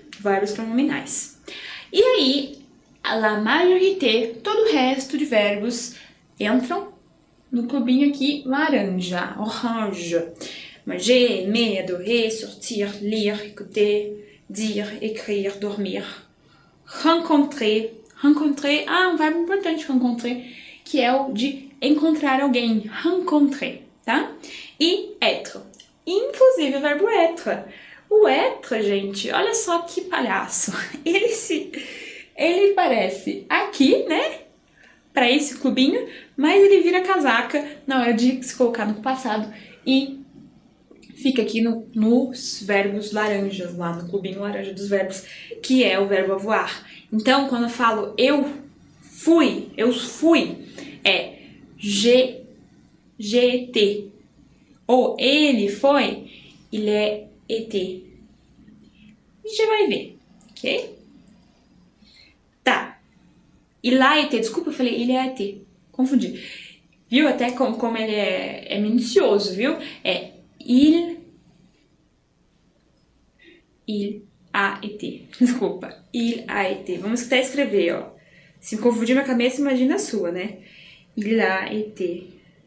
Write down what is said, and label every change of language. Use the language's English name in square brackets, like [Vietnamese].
[Portuguese] Verbos pronominais. E aí, [French] la majorité, [Portuguese] todo o resto de verbos entram no clubinho aqui laranja, orange. [French] Manger, aimer, adorer, sortir, lire, écouter, dire, écrire, dormir. [Portuguese] Rencontrer, um verbo importante, rencontrer, que é o de encontrar alguém, rencontrer, tá? E être, inclusive o verbo être. O être, gente, olha só que palhaço. Ele parece aqui, né? Para esse clubinho, mas ele vira casaca na hora de se colocar no passado e fica aqui nos verbos laranjas, lá no clubinho laranja dos verbos, que é o verbo avoir. Então, quando eu falo eu fui, é GT. Ou ele foi, [French] il est été. [Portuguese] Já vai ver, ok? Tá. [French] Il a été, [Portuguese] desculpa, eu falei [French] il a été. [Portuguese] Confundi. Viu até como ele é minucioso, viu? [French] É il a été. [Portuguese] Desculpa. [French] Il a été. [Portuguese] Vamos até escrever, ó. Se confundir minha cabeça, imagina a sua, né? [French] Il a été.